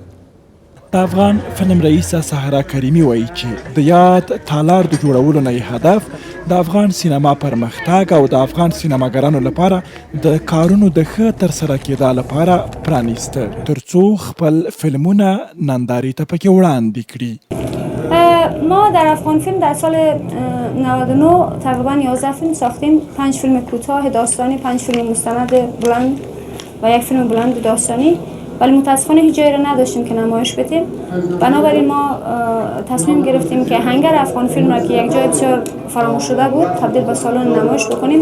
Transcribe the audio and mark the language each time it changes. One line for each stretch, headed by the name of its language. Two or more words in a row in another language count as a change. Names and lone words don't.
Pashto: د افغان فلم رئیسه سحره کریمي وایي چې د یاد تالار د جوړولو نه هدف د افغان سینما پرمختګ او د افغان سینماګرانو لپاره د کارونو د ښه ترسره کېدا لپاره پرانیسته ترڅو خپل فلمونه نندارې ته پکې وړاندې کړي.
Persian: ما در افغان فیلم در سال 99 تقریبا 11 فیلم ساختیم. 5 فیلم کوتاه داستانی، 5 فیلم مستند بلند و یک فیلم بلند داستانی، ولی متاسفانه هیچ جایی را نداشتیم که نمایش بدیم. بنابراین ما تصمیم گرفتیم که هنگر افغان فیلم را که یک جای بسیار فراموش شده بود تبدیل به سالن نمایش بکنیم.